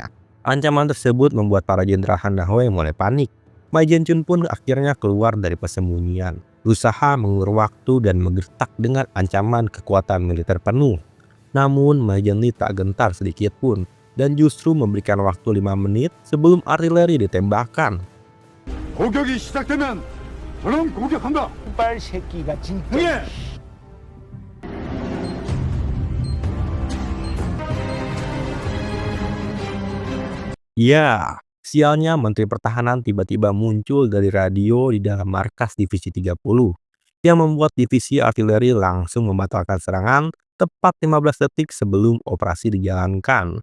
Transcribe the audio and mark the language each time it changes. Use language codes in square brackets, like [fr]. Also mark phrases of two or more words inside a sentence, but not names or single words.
[id] Ancaman tersebut membuat para jenderal Hana Hoe mulai panik. Ma Jinchun pun akhirnya keluar dari persembunyian, berusaha mengulur waktu dan menggertak dengan ancaman kekuatan militer penuh. Namun Ma Jinli tak gentar sedikit pun dan justru memberikan waktu 5 menit sebelum artileri ditembakkan. [ko] 공격이 시작되면 저는 공격한다. 빨 새끼가 진짜. [id] Ya, sialnya Menteri Pertahanan tiba-tiba muncul dari radio di dalam markas Divisi 30 yang membuat divisi artileri langsung membatalkan serangan tepat 15 detik sebelum operasi dijalankan.